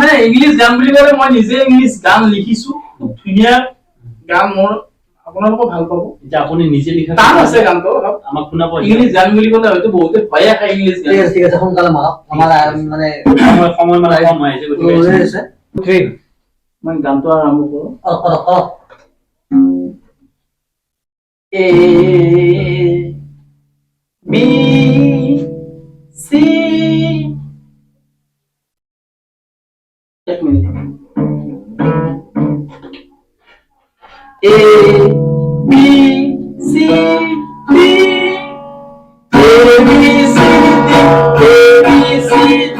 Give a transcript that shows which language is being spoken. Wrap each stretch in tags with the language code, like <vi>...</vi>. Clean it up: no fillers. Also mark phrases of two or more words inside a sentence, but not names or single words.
<as>ইংলিছ গান বুলি ক'লে মই নিজে ইংলিছ গান লিখিছো খুব ধুনীয়া গান মোৰ আপোনালোকে ভাল পাব এতিয়া আপুনি নিজে লিখা টান আছে গানটো আমাক শুনাব ইংলিছ গান বুলি ক'লে হয়তো বহুতে ভয়ে খায় ইংলিছ গান ঠিক আছে সোনকালে মাৰক আমাৰ মানে সময় মানে কম হৈ আছে গতিকে মই গানটো আৰম্ভ কৰোঁ A B C</as> <hi>एक मिनट</hi> <as>A B C D A B C D A B C D</as>